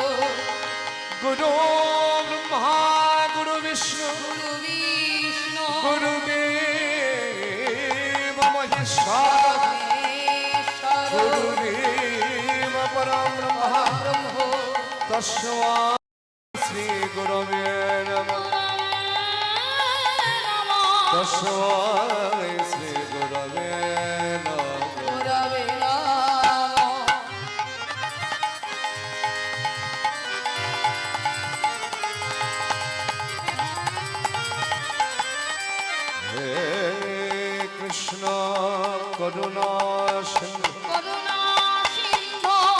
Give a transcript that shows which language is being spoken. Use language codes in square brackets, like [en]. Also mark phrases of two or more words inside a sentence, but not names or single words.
[sa] গুরু ব্রহ্মা গুরু বিষ্ণু গুরু বিষ্ণু গুরুদেব মহেশ্বর মহেশ্বর গুরুদেব পরম ব্রহ্মা ব্রহ্ম তস্মা শ্রী গুরবে নমঃ তস্মা শ্রী গুরবে নমঃ গুরবে নমঃ হে কৃষ্ণ করুণা সিন্ধু করুণা সিন্ধু